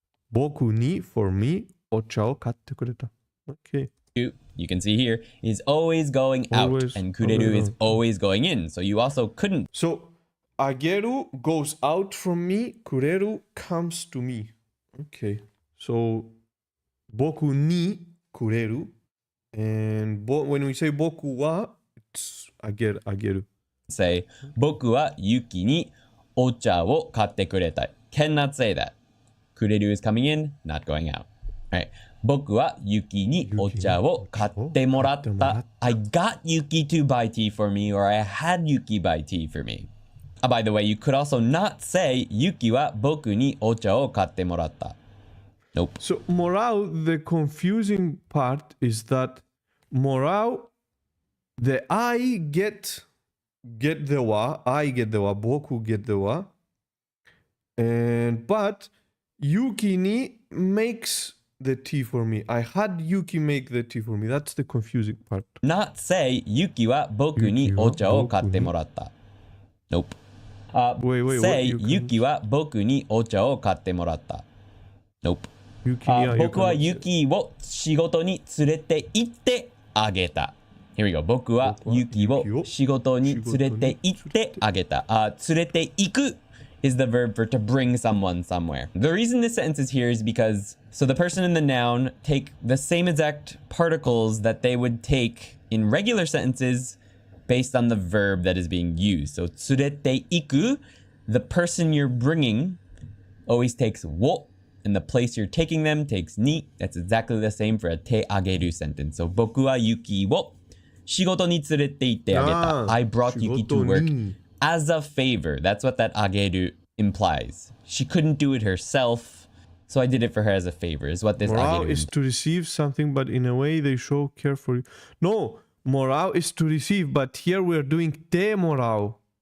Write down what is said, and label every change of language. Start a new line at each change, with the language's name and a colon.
Japanese: 僕に
English: for me
Japanese: お茶を買ってくれた.
English: Okay. You can see here is always going out and kureru is always going in. So you also couldn't. So あげる goes out from me. くれる comes to me. Okay. So
Japanese: 僕にくれる
English: and when we say 僕は it's あげる
Japanese: say 僕はユキにお茶を買ってくれた.
English: Cannot say that. Kureru is coming in, not going out. Right.
Japanese: 僕はユキにお茶を買ってもらった.
English: I got Yuki to buy tea for me, or I had Yuki buy tea for me. By the way, you could also not say
Japanese: ユキは僕にお茶を買ってもらった.
English: Nope. So morale, the confusing part is that morale, the I get the wa, I get the wa, boku get the wa, and but Yuki ni makes the tea for me. I had Yuki make the tea for me. That's the confusing part.
Japanese: Not say ユキは僕にお茶を買ってもらった.
English: Nope. Wait, say what?
Japanese: ユキは僕にお茶を買ってもらった.
English: Nope.
Japanese: 僕はユキを仕事に連れて行ってあげた.
English: Here we go.
Japanese: 僕はユキを仕事に連れて行ってあげた.
English: 連れて行く is the verb for to bring someone somewhere. The reason this sentence is here is because so the person and the noun take the same exact particles that they would take in regular sentences based on the verb that is being used. So 連れて行く, the person you're bringing always takes を and the place you're taking them takes ni. That's exactly the same for a te ageru sentence.
Japanese: So 僕はユキを仕事に連れて行ってあげた.
English: I brought Yuki to work as a favor. That's what that ageru implies. She couldn't do it herself, so I did it for her as a favor, is what this morale ageru is to receive something, but in a way they show care for you. No, morale is to receive, but here we're doing te morale.